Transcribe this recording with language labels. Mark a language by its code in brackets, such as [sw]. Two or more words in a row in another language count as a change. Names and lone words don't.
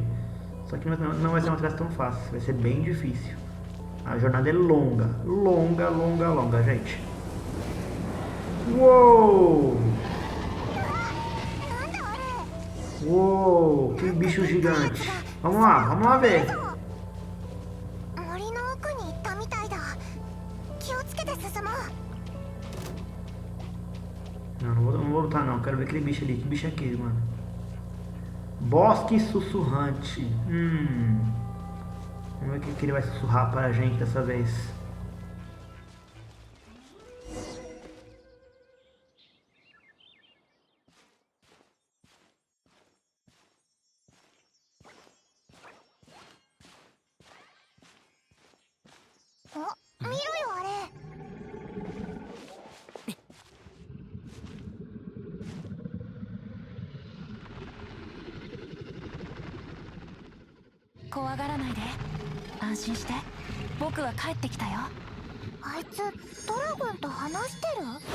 [pt] Só que não vai ser uma tarefa tão fácil, vai ser bem difícil. A jornada é longa, longa, longa, longa, gente. Uou! Uou, que bicho gigante. Vamos lá ver. [ja] 森の奥に行ったみたいだ。気をつけて進もう。 [pt] Não vou lutar não, quero ver aquele bicho ali. Que bicho é aquele, mano? Bosque sussurrante. Vamos ver o que ele vai sussurrar para a gente dessa vez. [ja] Oh, mira よあれ。怖がらないで。安心して。僕は帰ってきたよ。あいつドラゴンと話してる？